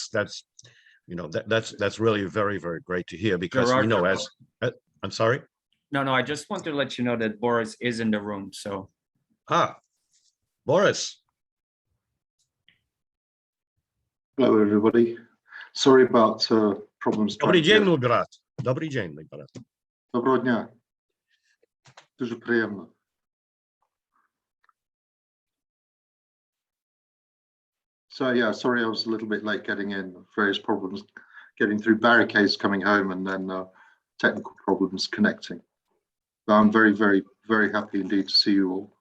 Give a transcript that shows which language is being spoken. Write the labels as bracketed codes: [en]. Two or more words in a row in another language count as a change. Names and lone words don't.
[en] That's really very, very great to hear, because Gerard, we know, as I'm sorry. No, I just want to let you know that Boris is in the room, so. Boris. Hello, everybody. Sorry about problems. [ru] Добрый день, [pl] mój brat. Dobry dzień, mój brat. [uk] Доброго дня. Дуже приємно. [en] So yeah, sorry I was a little bit late getting in. Various problems getting through barricades coming home, and then technical problems connecting. But I'm very, very, very happy indeed to see you all.